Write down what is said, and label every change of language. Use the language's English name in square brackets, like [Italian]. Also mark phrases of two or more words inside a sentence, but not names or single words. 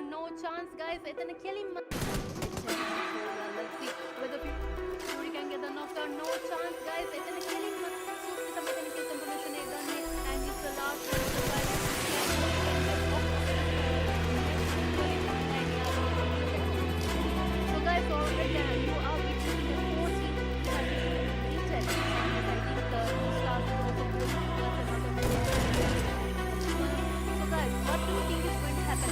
[English] No chance, guys. [Sinhala] එතන කෙලින්ම [English] let's see whether Fury can get the knockdown. No chance, guys. [Sinhala] එතන කෙලින්ම සුස්තික [English] mechanical combination [Sinhala] එක ගන්නේ, [English] and it's the last one. So guys, already you are witnessing the 14 I think the start of the so guys, what do you think is going to happen?